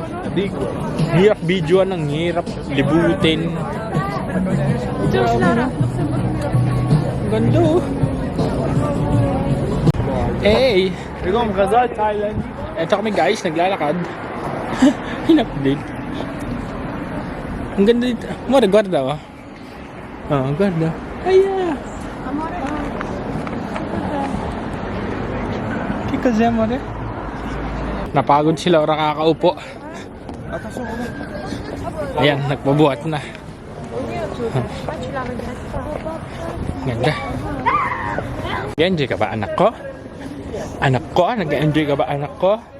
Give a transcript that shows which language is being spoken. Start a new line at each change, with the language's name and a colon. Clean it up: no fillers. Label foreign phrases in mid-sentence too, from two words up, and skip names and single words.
Filipino: Hirap videoan, ang hirap libutin. Ganda.
English: Hey! Thailand.
Filipino: Ito kami guys, naglalakad. In-update. Ang ganda dito.
Italian: Guarda oh. Guarda. Aya! Che cos'è amore?
Filipino: Napagod si Laura kakaupo. Ayan, nagpabuhat na. Ganda. Nag-enjoy ka ba anak ko? Nag-enjoy ka ba anak ko?